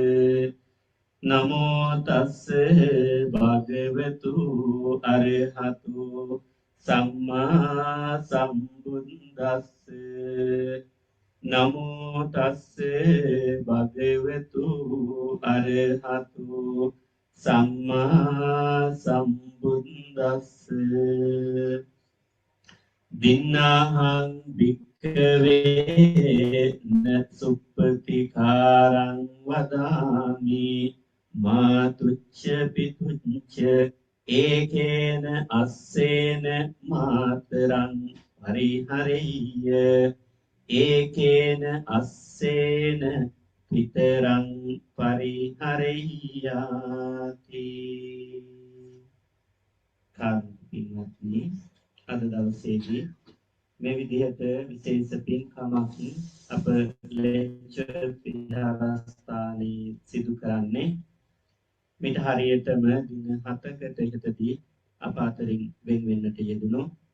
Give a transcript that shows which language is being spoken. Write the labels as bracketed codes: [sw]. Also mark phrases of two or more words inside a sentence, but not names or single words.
[pi] නමෝ තස්ස භගවතු අරහතු සම්මා සම්බුද්දස්ස නමෝ තස්ස භගවතු අරහතු සම්මා සම්බුද්දස්ස දින්නාහං භික්ඛවේ නසුප්පතිකාරං වදාමි මාතුච්ච පිතුච්ච ඒකේන අස්සේන මාතරං පරිහරෙය්‍ය ඒකේන අස්සේන පිතරං [si] පරිහරෙය්‍යාති කාන්තිමත්නි අද දවසේදී මේ විදිහට විශේෂ පින්කමක් අප ලේක්චර් විහාරස්ථානයේ සිදු කරන්නේ මිට හරියටම දින 7කට ඉහතදී අප අතරින් වෙන් වෙන්නට යෙදුණු